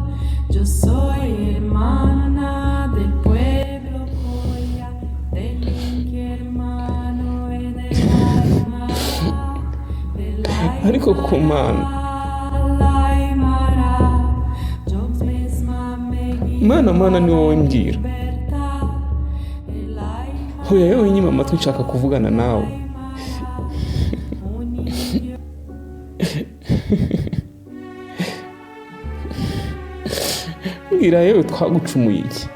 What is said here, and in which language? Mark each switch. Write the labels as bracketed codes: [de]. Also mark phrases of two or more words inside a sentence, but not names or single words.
[es] Yo soy hermana del pueblo Coya, del Inti hermano y de la Aymara, [rn] Ariko kumana mana ni wowe mbwira. Hoya yewe nyima amatwi nshaka kuvugana nawe. Mbwira yewe twagucumuye iki?